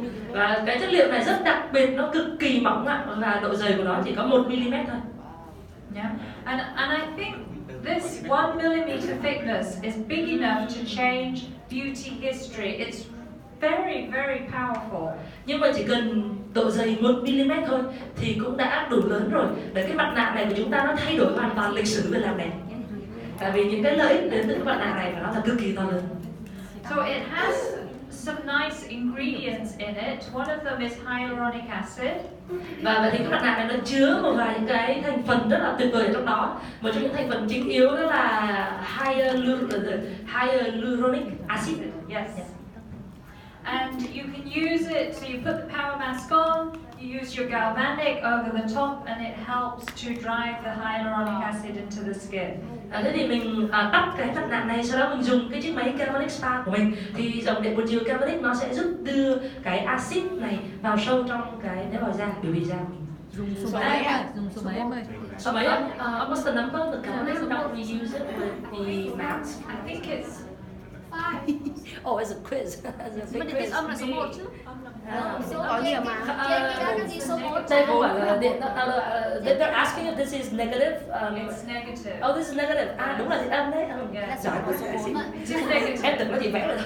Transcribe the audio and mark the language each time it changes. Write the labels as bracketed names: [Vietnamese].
[Vietnamese] Và cái chất liệu này rất đặc biệt, nó cực kỳ mỏng ạ, và độ dày của nó chỉ có 1 mm thôi. [English] Yeah, and I think this 1 millimeter thickness is big enough to change beauty history. It's very, very powerful. [Vietnamese] Nhưng mà chỉ cần độ dày 1 mm thôi thì cũng đã đủ lớn rồi để cái mặt nạ này của chúng ta nó thay đổi hoàn toàn lịch sử về làm đẹp. Tại vì những cái lợi ích đến từ cái mặt nạ này và nó là cực kỳ to lớn. [English] So it has some nice ingredients in it. One of them is hyaluronic acid. [Vietnamese] Và thì cái mặt nạ này nó chứa một vài những cái thành phần rất là tuyệt vời ở trong đó. Một trong những thành phần chính yếu đó là hyaluronic acid. [English] Yes. And you can use it, so you put the Power Mask on, you use your galvanic over the top, and it helps to drive the hyaluronic acid into the skin. [Vietnamese] Thế thì mình tắt cái mặt nạ này, sau đó mình dùng cái chiếc máy galvanic spa của mình, thì dòng điện một chiều galvanic nó sẽ giúp đưa cái axit này vào sâu trong cái tế bào da, biểu bì da của mình. Dùng số mấy ạ? Dùng số mấy em ơi? Số mấy ạ? [English] What's the number? The galvanic don't we use it with the mask? I think it's 5. Oh, it's a quiz. [Vietnamese] Nhưng mà điện âm là số 1 chứ? Có nhiều mà. Trên cái đó ghi số 1. Đây không phải là điện, [English] they're asking if this is negative. it's negative. Oh, this is negative. [Vietnamese] Đúng là điện âm đấy. [English] Yes. [Vietnamese] Giỏi quá. [English] It's negative. [Vietnamese] Em tưởng nó chỉ vẽ rồi.